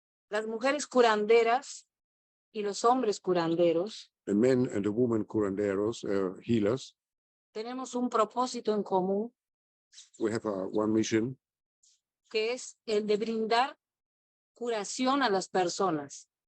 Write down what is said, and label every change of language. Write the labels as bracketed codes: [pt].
[es] Las mujeres curanderas y los hombres curanderos [en] The men and the women curanderos, healers, [es] tenemos un propósito en común [en] we have one mission, [es] que es el de brindar curación a las personas.